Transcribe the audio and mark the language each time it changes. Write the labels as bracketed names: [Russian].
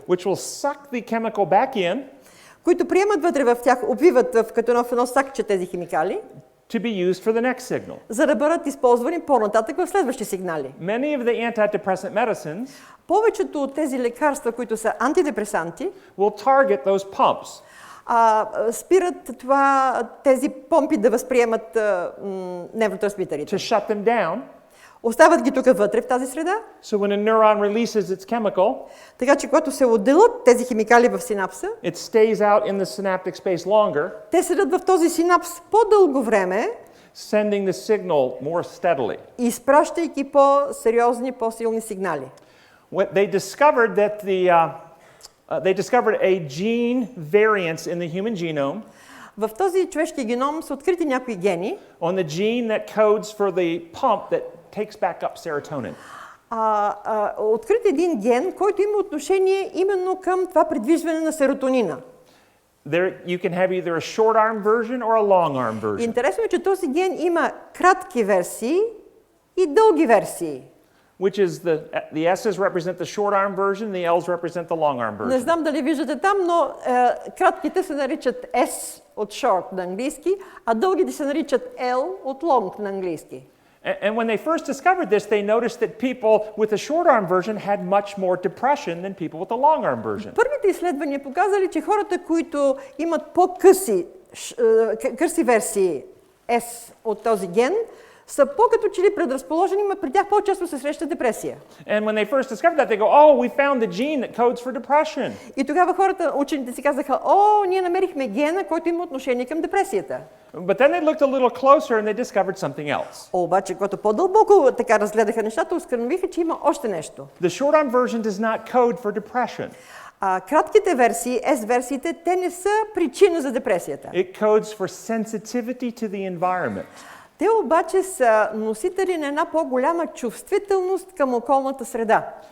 [English] which will suck the chemical back in, [Bulgarian] които приемат вътре в тях, обвиват като едно сакче тези химикали, [English] to be used for the next signal. [Bulgarian] За да бъдат използвани по-нататък в следващи сигнали. [English] Many of the antidepressant medicines [Bulgarian] повечето от тези лекарства, които са антидепресанти, [English] will target those pumps. [Bulgarian] Спират тези помпи да възприемат невротрансмитърите. [English] To shut them down. [Bulgarian] Остават ги тук вътре в тази среда. [English] So when a neuron releases its chemical, [Bulgarian] така че когато се отделят тези химикали в синапса, [English] it stays out in the synaptic space longer. [Bulgarian] Те седят в този синапс по-дълго време, [English] sending the signal more steadily. [Bulgarian] Изпращайки по-сериозни, по-силни сигнали. [English] They discovered that they discovered a gene variance in the human genome. [Bulgarian] В този човешки геном са открити някои гени. [English] On the gene that codes for the pump that takes back up serotonin. [Bulgarian] Открит един ген, който има отношение именно към това придвижване на серотонина. [English] You can have either a short arm version or a long arm version. [Bulgarian] Интересно е, че този ген има кратки версии и дълги версии. [English] Which is the S's represent the short arm version, the L's represent the long arm version. [Bulgarian] Не знам дали виждате там, но кратките се наричат S от short на английски, а дългите се наричат L от long на английски. [English] And when they first discovered this, they noticed that people with the short arm version had much more depression than people with the long arm version. [Bulgarian] Първите изследвания показали, че хората, които имат по-къси версии S от този ген, са по-като че ли предразположени, но при тях по-често се среща депресия. [English] And when they first discovered that, they go, "Oh, we found the gene that codes for depression." [Bulgarian] И тогава учените си казаха: ние намерихме гена, който има отношение към депресията. [English] But then they looked a little closer and they discovered something else. [Bulgarian] Обаче, когато по-дълбоко така разгледаха нещата, установиха, че има още нещо. [English] The short arm version does not code for depression. [Bulgarian] Кратките версии, S-версиите, те не са причина за депресията. [English] It codes for sensitivity to the environment. [Bulgarian] Те обаче са носители на една по-голяма чувствителност към околната среда.